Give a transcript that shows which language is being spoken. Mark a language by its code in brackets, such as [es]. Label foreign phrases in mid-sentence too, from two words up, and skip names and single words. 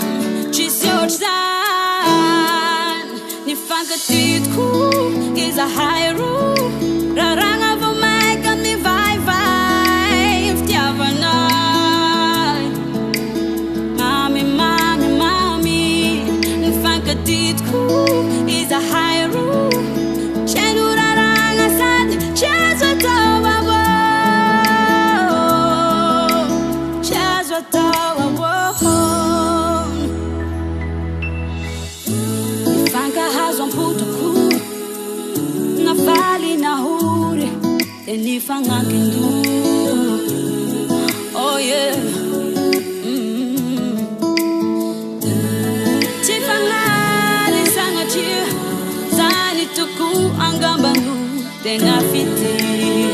[mg] tsisy ohatry zany nifankatitiko izahay roa raragna vao maika mivaivay fitiavanay mamy mamy mamy nifankatitiko izahay roa tseno raragna sady tsazo atao avô tsazo atao avô nifankahazo ampotoko nafaly nahory de nifanankin-do [en] oh yeah [mg] tsy fagnaly sagnatria zany toko angambano tena fity